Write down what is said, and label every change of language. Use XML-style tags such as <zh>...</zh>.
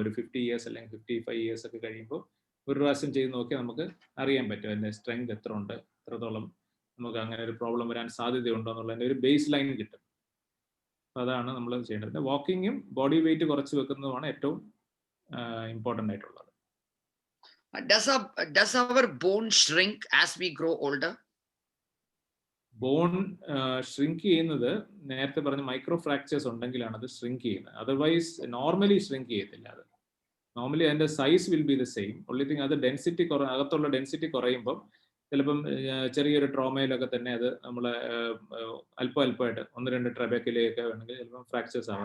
<ml>ഒരു 50 ഇയേഴ്സ് അല്ലെങ്കിൽ 55 ഇയേഴ്സ് ഒക്കെ കഴിയുമ്പോൾ ഒരു പ്രാവശ്യം ചെയ്ത് നോക്കിയാൽ നമുക്ക് അറിയാൻ പറ്റും അതിന്റെ സ്ട്രെങ്ത് എത്ര ഉണ്ട്, എത്രത്തോളം നമുക്ക് അങ്ങനെ ഒരു പ്രോബ്ലം വരാൻ സാധ്യതയുണ്ടോ എന്നുള്ളതിന്റെ ഒരു ബേസ് ലൈൻ കിട്ടും. അപ്പൊ അതാണ് നമ്മൾ ചെയ്യേണ്ടത്. വാക്കിങ്ങും ബോഡി വെയിറ്റ് കുറച്ച് വെക്കുന്നതുമാണ് ഏറ്റവും ഇമ്പോർട്ടൻ്റ് ആയിട്ടുള്ളത്.</ml> <en>Does our bone shrink as we grow older?</en> <ml>Bone shrink ചെയ്യുന്നത് നേരത്തെ പറഞ്ഞ മൈക്രോ ഫ്രാക്ചേഴ്സ് ഉണ്ടെങ്കിലാണ് അത് ഷ്രിങ്ക് ചെയ്യുന്നത്. അതർവൈസ് നോർമലി ഷ്രിങ്ക് ചെയ്യത്തില്ല. അത് നോർമലി അതിന്റെ size</ml> <en>Will be the same.</en> <ml>Only thing അത് ഡെൻസിറ്റി അകത്തുള്ള ഡെൻസിറ്റി കുറയുമ്പം ചിലപ്പം ചെറിയൊരു ട്രോമയിലൊക്കെ തന്നെ അത് നമ്മളെ അല്പമായിട്ട് 1-2 ട്രബേക്കിലേക്ക് വേണമെങ്കിൽ ചിലപ്പം ഫ്രാക്ചേഴ്സ് ആവും.</ml>